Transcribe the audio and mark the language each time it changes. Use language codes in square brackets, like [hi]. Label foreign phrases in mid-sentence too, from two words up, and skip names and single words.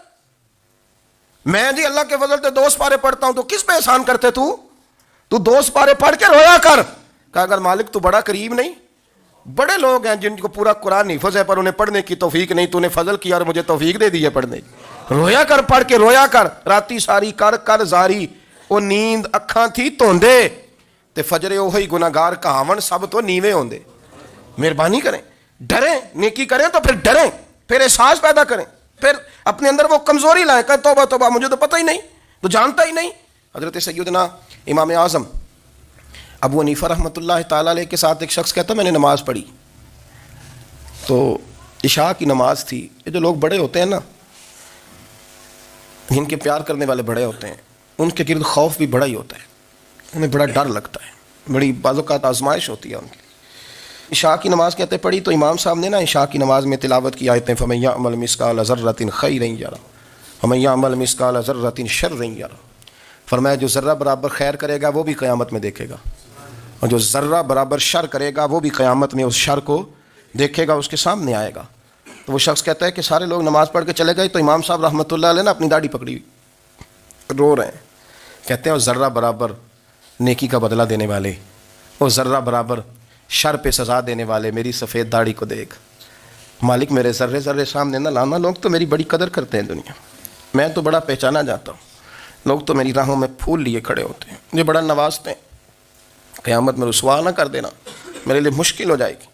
[ur] میں جی اللہ کے فضل سے 2 سپارے پڑھتا ہوں، تو کس پہ احسان کرتے تو 2 سپارے پڑھ کے رویا کر، کہ اگر مالک تو بڑا قریب نہیں، بڑے لوگ ہیں جن کو پورا قرآن حفظ ہے پر انہیں پڑھنے کی توفیق نہیں، تو نے فضل کیا اور مجھے توفیق دے دی ہے پڑھنے کی۔ رویا کر، پڑھ کے رویا کر، [pa] راتی ساری کر کر زاری، وہ نیند اکھاں تھی توندے تے فجرے اوہی گناہگار کہاون سب تو نیوے ہوندے۔ [ur] مہربانی کریں، ڈریں، نیکی کریں تو پھر ڈریں، پھر احساس پیدا کریں، پھر اپنے اندر وہ کمزوری لائیں کہ توبہ توبہ مجھے تو پتہ ہی نہیں، تو جانتا ہی نہیں۔ حضرت سیدنا امام اعظم ابو حنیفہ [ar] رحمۃ اللہ تعالیٰ علیہ [ur] کے ساتھ ایک شخص کہتا میں نے نماز پڑھی، تو عشاء کی نماز تھی۔ یہ جو لوگ بڑے ہوتے ہیں نا، جن کے پیار کرنے والے بڑے ہوتے ہیں، ان کے گرد خوف بھی بڑا ہی ہوتا ہے، انہیں بڑا ڈر لگتا ہے، بڑی بعض اوقات آزمائش ہوتی ہے ان کی۔ عشاء کی نماز کہتے پڑھی تو امام صاحب نے نا عشاء کی نماز میں تلاوت کی آیتیں [ar] فَمَن يَعْمَلْ مِثْقَالَ ذَرَّةٍ خَيْرًا يَرَهُ وَمَن يَعْمَلْ مِثْقَالَ ذَرَّةٍ شَرًّا يَرَهُ، [ur] فرمایا جو ذرہ برابر خیر کرے گا وہ بھی قیامت میں دیکھے گا، اور جو ذرہ برابر شر کرے گا وہ بھی قیامت میں اس شر کو دیکھے گا، اس کے سامنے آئے گا۔ تو وہ شخص کہتا ہے کہ سارے لوگ نماز پڑھ کے چلے گئے تو امام صاحب [ar] رحمۃ اللہ علیہ [ur] نے اپنی داڑھی پکڑی ہوئی رو رہے ہیں، کہتے ہیں وہ ذرہ برابر نیکی کا بدلہ دینے والے، وہ ذرہ برابر شر پہ سزا دینے والے، میری سفید داڑھی کو دیکھ مالک، میرے ذرے ذرے سامنے نہ لانا، لوگ تو میری بڑی قدر کرتے ہیں دنیا، میں تو بڑا پہچانا جاتا ہوں، لوگ تو میری راہوں میں پھول لیے کھڑے ہوتے ہیں، مجھے بڑا نوازتے ہیں، قیامت میں رسوا نہ کر دینا، میرے لیے مشکل ہو جائے گی۔